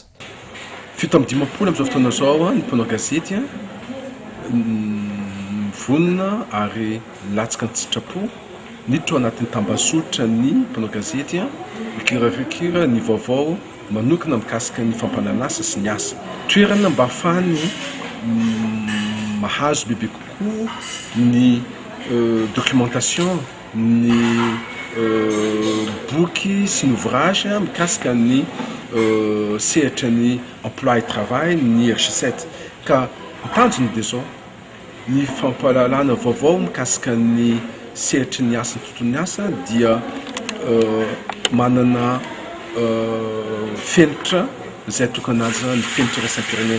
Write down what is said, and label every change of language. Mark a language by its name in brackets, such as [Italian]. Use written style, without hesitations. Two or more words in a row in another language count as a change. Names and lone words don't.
[Malagasy] Fito amby 10 am'izao fotoana zao ny mpanao gazety vonona ary latsaka ny tsitrapo niditra ao anatin'ny tambazotra ny mpanao gazety mikirakira ny vaovao manokana mikasika ny fampananana asa sy ny asa. Toerana mba ahafahany mahazo bebe kokoa ny documentation, ny boky sy ny ouvrage mikasika ny sehatra ny [French] emploi et travail [Malagasy] ny R17 ka mitanjona dia zao ny fampalalana vaovao mikasika ny sehatra ny asa ny tontolon'ny asa dia manana felitra zay tokony anazy ny felitra raisam-pirenena.